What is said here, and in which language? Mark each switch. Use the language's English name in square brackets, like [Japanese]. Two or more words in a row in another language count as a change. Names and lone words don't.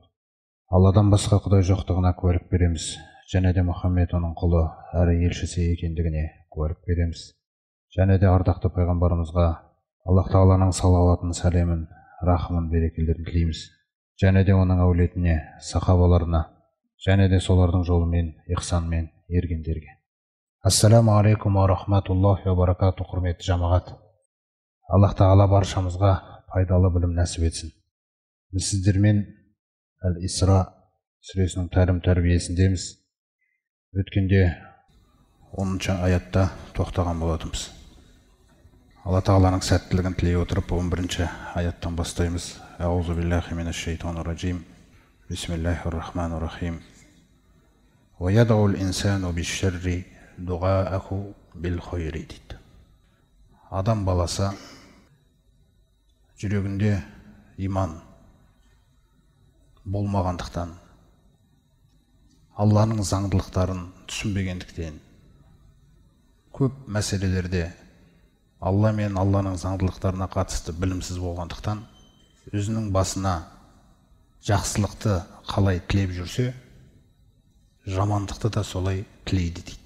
[Kazakh] Алладан басқа Құдай жоқтығына куәлік береміз, және де Мұхаммед оның құлы әрі елшісі екендігіне куәлік береміз. Және де ардақты пайғамбарымызға Аллах Тағаланың салауатын, сәлемін, рахымын, берекелерін тілейміз. Және де оның әулетіне, сахабаларына, және де солардың жолымен, ихсанмен ергендерге. [Arabic] السلام عليكم ورحمة الله وبركاته, [Kazakh] құрметті жамағат. Аллах Тағала баршамызға пайдалы білім нәсіп етсін. Біз сіздермен Әл-Исра сүресінің тәрім-тәрбиесіндеміз. Өткенде 10-шы аятта тоқтаған болатынбыз. Алла Тағаланың сәттілігін тілей отырып 11-ші аяттан бастаймыз. [Arabic] أعوذ بالله من الشيطان الرجيم. بسم الله الرحمن الرحيم. ويدع الإنسان بالشر دعاءه بالخير дейді. [Kazakh] Адам баласы жүрегінде иман болмағандықтан, Алланың заңдылықтарын түсінбегендіктен, көп мәселелерде Алла мен Алланың заңдылықтарына қатысты білімсіз болғандықтан, өзінің басына жақсылықты қалай тілеп жүрсе, жамандықты да солай тілейді дейді.